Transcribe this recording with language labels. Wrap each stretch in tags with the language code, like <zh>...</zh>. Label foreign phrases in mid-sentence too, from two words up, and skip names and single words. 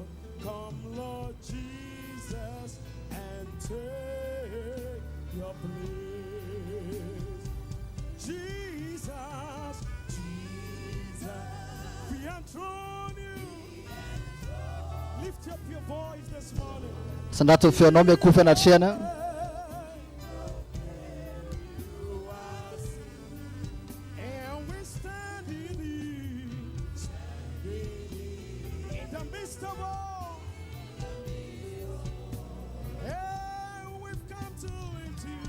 <en>Come, Lord Jesus, and take your place. Jesus, Jesus, we enthrone you. Lift up your voice this morning.</en> <mg>Sandato feonao miakofy anatrehana.</mg> <en>And we stand in the midst of all. And we've come to lift you.</en>